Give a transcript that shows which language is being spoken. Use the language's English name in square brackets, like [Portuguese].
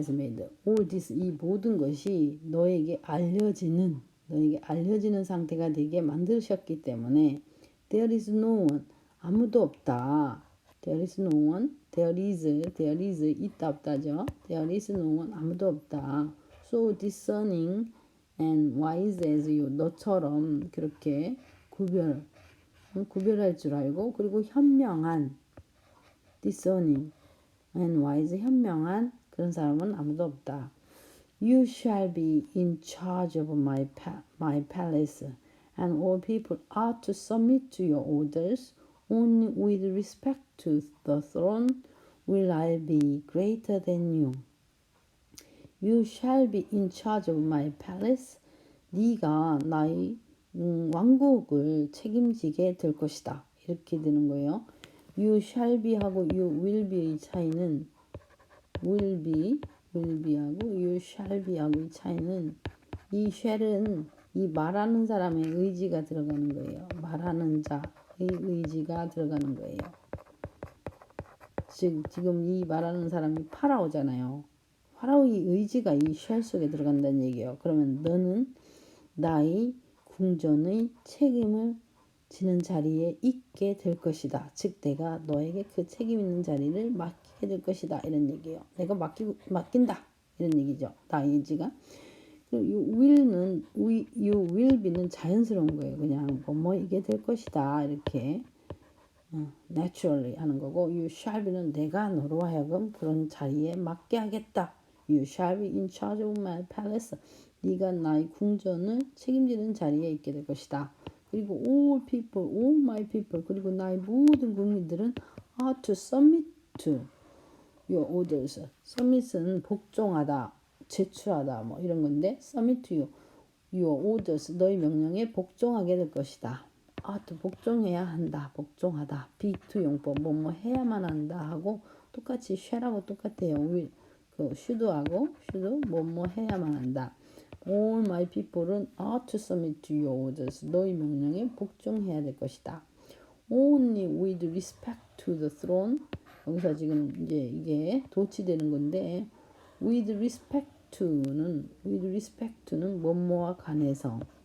[English] has made all this, [Korean] 이 모든 것이 너에게 알려지는 상태가 되게 만드셨기 때문에 [English] there is no one, [Korean] 아무도 없다. [English] there is no one, there is [Korean] 있다 없다죠. [English] there is no one, [Korean] 아무도 없다. [English] so discerning and wise as you, [Korean] 너처럼 그렇게 구별할 줄 알고, 그리고 현명한 discerning and wise, 현명한 그런 사람은 아무도 없다. [English] You shall be in charge of my palace, and all people are to submit to your orders. Only with respect to the throne will I be greater than you. You shall be in charge of my palace. [Korean] 네가 나의 왕국을 책임지게 될 것이다. 이렇게 되는 거예요. [English] You shall be [Korean] 하고 [English] you will be [Korean] 의 차이는 will be하고 you shall be하고 이 차이는, 이 shall은 이 말하는 사람의 의지가 들어가는 거예요. 말하는 자의 의지가 들어가는 거예요. 즉 지금 이 말하는 사람이 파라오잖아요. 파라오의 의지가 이 shall 속에 들어간다는 얘기예요. 그러면 너는 나의 궁전의 책임을 지는 자리에 있게 될 것이다. 즉 내가 너에게 그 책임 있는 자리를 맡기게 될 것이다. 이런 얘기예요. 내가 맡긴다. 이런 얘기죠. 나의 의지가. you will be는 자연스러운 거예요. 그냥 뭐이게 될 것이다. 이렇게 naturally 하는 거고, you shall be는 내가 너로 하여금 그런 자리에 맡게 하겠다. [English] You shall be in charge of my palace. [Korean] 네가 나의 궁전을 책임지는 자리에 있게 될 것이다. 그리고 all people, all my people, 그리고 나의 모든 국민들은 [English] are to submit to your orders. [Korean] submit은 복종하다, 제출하다 뭐 이런 건데, [English] submit to your orders, [Korean] 너의 명령에 복종하게 될 것이다. to 복종해야 한다, 복종하다. be to 용법, 뭐뭐 해야만 한다 하고 똑같이 shall하고 똑같아요. will, 그 should하고 should, 뭐뭐 해야만 한다. [English] All my people은 are to submit to your orders. [Korean] 너의 명령에 복종해야 될 것이다. [English] Only with respect to the throne. [Korean] 여기서 지금 이제 이게 도치되는 건데, with respect to는 뭐뭐와 관해서.